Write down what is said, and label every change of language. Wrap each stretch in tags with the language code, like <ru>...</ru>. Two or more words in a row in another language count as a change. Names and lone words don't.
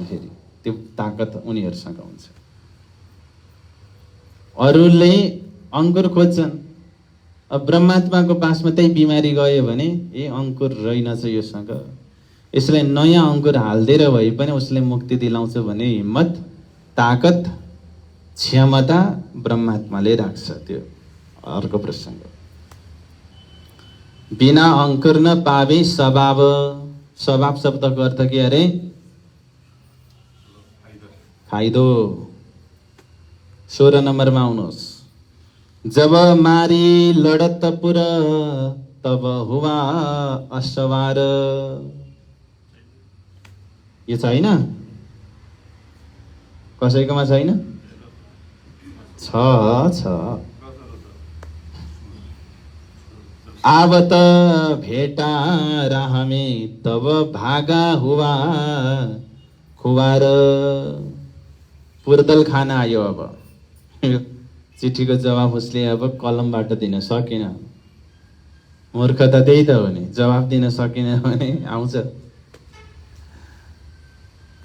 <ne>फेरि त्यो ताकत उनीहरूसँग हुन्छ। अरूले अंकुर खोज्छन्, अब ब्रह्मात्माको पासमा त्यही बिमारी गयो भने ए अंकुर रहेनछ योसँग, यसलाई नयाँ अंकुर हाल्दिएर भए पनि उसले मुक्ति दिलाउँछ भने हिम्मत, ताकत, क्षमता ब्रह्मात्माले राख्छ। त्यो अर्को प्रसंग।</ne> <hi>बिना अंकुर न पावे स्वभाव,</hi> <ne>स्वभाव शब्दको अर्थ के अरे? फाइदो। 16 नम्बरमा आउनुहोस्।</ne> <hi>जब मारी लड़त पुर तब हुआ असवार।</hi> <ne>यो छैन? कसैकोमा छैन? छ।</ne> <hi>आवत भेटा राह में तब भागा हुआ खुवार।</hi> <ne>पुर्दल खान आयो। अब चिठीको जवाब उसले अब कलमबाट दिन सकेन। मूर्खता त्यही त हो नि, जवाब दिन सकेन भने आउँछ।</ne>